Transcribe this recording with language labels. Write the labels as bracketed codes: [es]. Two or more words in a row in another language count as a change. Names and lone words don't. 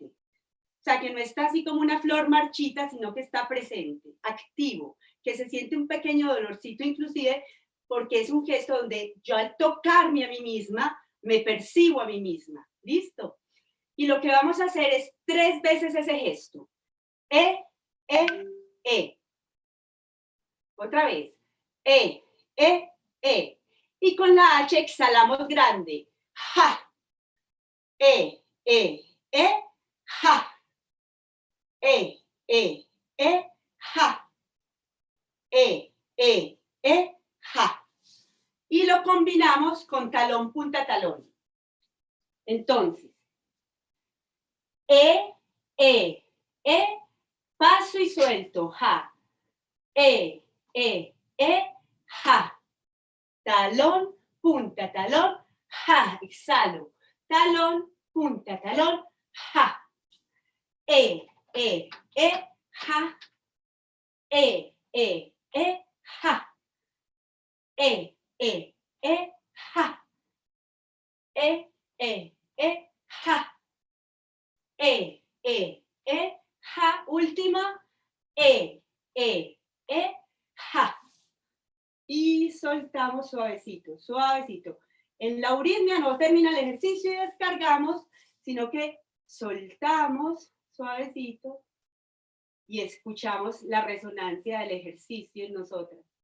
[es] O sea, que no está así como una flor marchita, sino que está presente, activo, que se siente un pequeño dolorcito inclusive, porque es un gesto donde yo al tocarme a mí misma, me percibo a mí misma. ¿Listo? Y lo que vamos a hacer es 3 veces ese gesto. E. Otra vez. E. Y con la H exhalamos grande. Ja. E. Ja. E. Ja. Ja. Y lo combinamos con talón, punta, talón. Entonces, paso y suelto, ja. Ja. Talón, punta, talón, ja. Exhalo. Talón, punta, talón, ja. Ja. Ja. Ja. Ja. Ja. Última. Ja. Y soltamos suavecito, suavecito. En la euritmia no termina el ejercicio y descargamos, sino que soltamos suavecito y escuchamos la resonancia del ejercicio en nosotras.